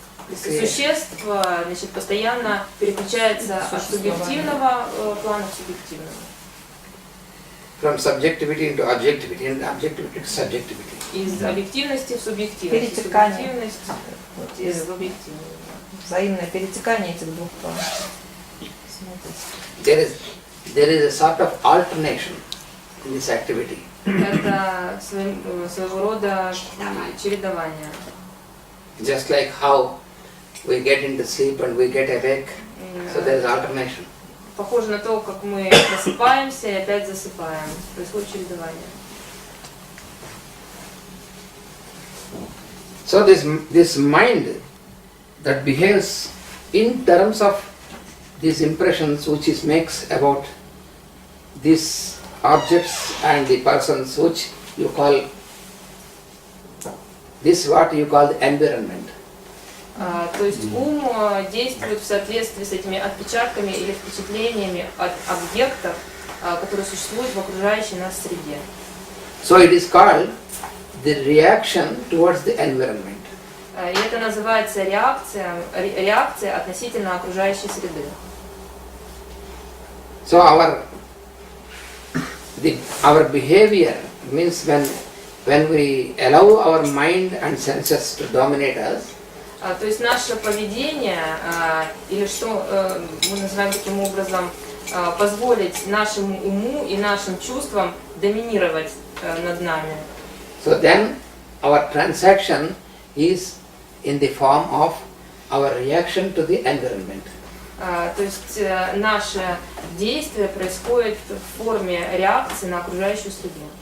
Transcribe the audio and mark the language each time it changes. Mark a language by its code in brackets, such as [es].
[ru] Существ, значит, постоянно переключается от субъективного плана к субъективному. [en] From subjectivity into objectivity and objectivity to subjectivity. [ru] Из объективности в субъективность. Перетекание. Из объективного. Взаимное перетекание этих двух планов. [en] There is a sort of alternation in this activity. [ru] Это своего рода чередование. [en] Just like how we get into sleep and we get awake, so there is alternation. [ru] Похоже на то, как мы просыпаемся и опять засыпаем. Происходит чередование. [en] So this mind that behaves in terms of these impressions which it makes about these objects and the persons which you call, this what you call the environment. [ru] То есть ум действует в соответствии с этими отпечатками или впечатлениями от объектов, которые существуют в окружающей нас среде. [en] So it is called the reaction towards the environment. [ru] И это называется реакция относительно окружающей среды. [en] So our behavior means when we allow our mind and senses to dominate us. [ru] То есть наше поведение, или что мы называем таким образом, позволить нашему уму и нашим чувствам доминировать над нами. [en] So then our transaction is in the form of our reaction to the environment. [ru] То есть наше действие происходит в форме реакции на окружающую среду.